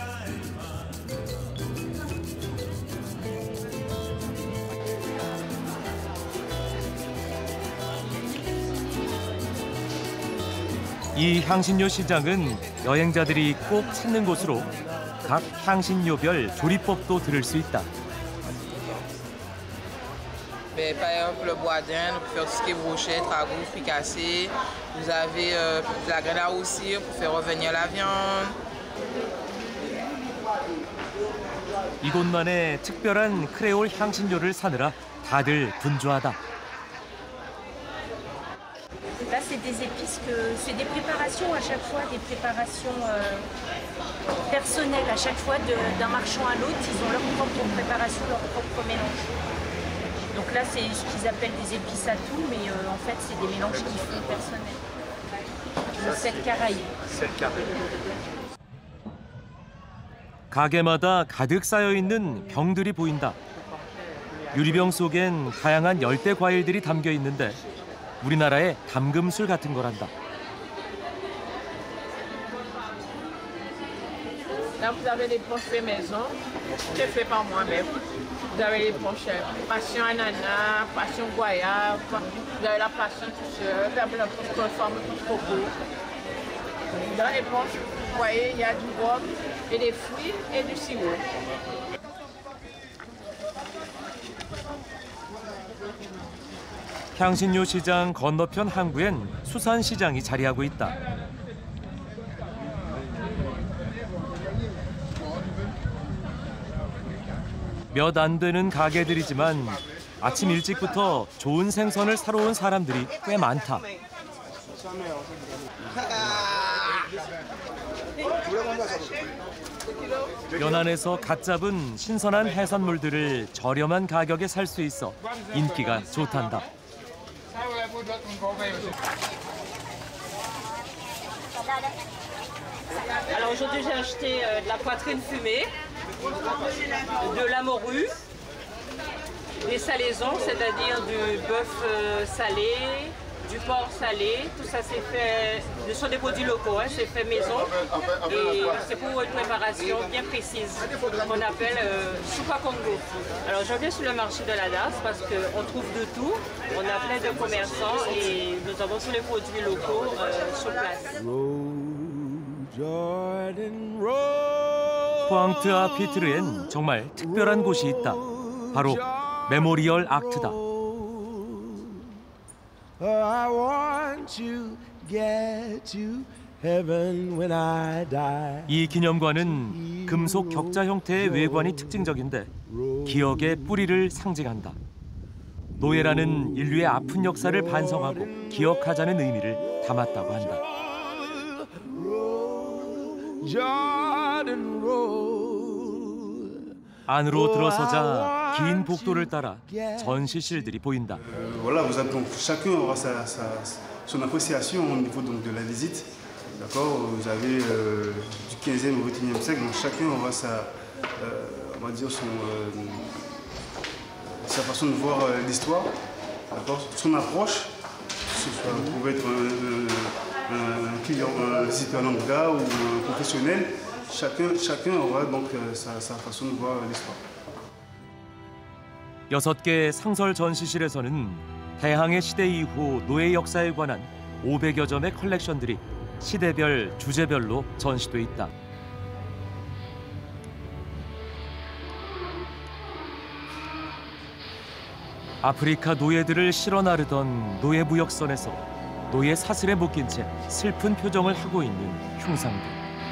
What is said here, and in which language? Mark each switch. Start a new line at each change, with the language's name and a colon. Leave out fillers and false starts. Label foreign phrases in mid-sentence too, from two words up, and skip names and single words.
Korean: 이 향신료 시장은 여행자들이 꼭 찾는 곳으로 각 향신료별 조리법도 들을 수 있다.
French: Par exemple, le bois d'Inde pour faire tout ce qui est brochette, ragoût, fricassé. Vous avez de la graine à roussir pour faire revenir la viande.
Korean: 이곳만의 특별한 크레올 향신료를 사느라 다들 분주하다.
French: Là, c'est des épices c'est des préparations à chaque fois, des préparations personnelles à chaque fois d'un marchand à l'autre. Ils ont leur propre préparation, leur propre mélange. Donc là, c'est ce qu'ils appellent des épices à tout, mais en fait, c'est des mélanges qu'ils font personnels. Le sel caraïbe.
Korean: 가게마다 가득 쌓여 있는 병들이 보인다. 유리병 속엔 다양한 열대 과일들이 담겨 있는데 우리나라의 담금술 같은 거란다.
French: Là, vous avez les poches faits maison, c'est fait par moi-même. Vous avez les poches passion ananas, passion goyave, vous avez la passion tout seul, vous avez la poche conforme tout coco. Dans les poches, vous voyez, il y a du rhum et des fruits et du sirop.
Korean: 향신료 시장 건너편 항구엔 수산시장이 자리하고 있다. 몇 안 되는 가게들이지만 아침 일찍부터 좋은 생선을 사러 온 사람들이 꽤 많다. 연안에서 갓 잡은 신선한 해산물들을 저렴한 가격에 살 수 있어 인기가 좋단다.
French: Alors aujourd'hui j'ai acheté de la poitrine fumée, de la morue, des salaisons, c'est-à-dire du bœuf salé, du porc salé, tout ça c'est fait, ce sont des produits locaux, hein, c'est fait maison et c'est pour une préparation bien précise qu'on appelle soupa Congo. Alors je viens sur le marché de la DAS parce qu'on trouve de tout, on a plein de commerçants et nous avons tous les produits locaux sur place.
Korean: 포앙트아피트르엔 정말 특별한 곳이 있다. 바로 메모리얼 악트다. 이 기념관은 금속 격자 형태의 외관이 특징적인데 기억의 뿌리를 상징한다. 노예라는 인류의 아픈 역사를 반성하고 기억하자는 의미를 담았다고 한다. 안으로 들어서자 긴 복도를 따라 전시실들이 보인다.
French: Voilà, vous avez donc chacun aura son appréciation au niveau donc de la visite. D'accord, vous avez du 15e au 21e siècle, donc chacun aura on va dire sa façon de voir l'histoire, d'accord, son approche. Ça pouvait être un client, un visiteur lambda ou un professionnel. Chacun aura donc sa façon de voir l'histoire.
Korean: 6개 상설 전시실에서는 대항해 시대 이후 노예 역사에 관한 500여 점의 컬렉션들이 시대별, 주제별로 전시돼 있다. 아프리카 노예들을 실어 나르던 노예무역선에서 노예 사슬에 묶인 채 슬픈 표정을 하고 있는 흉상들.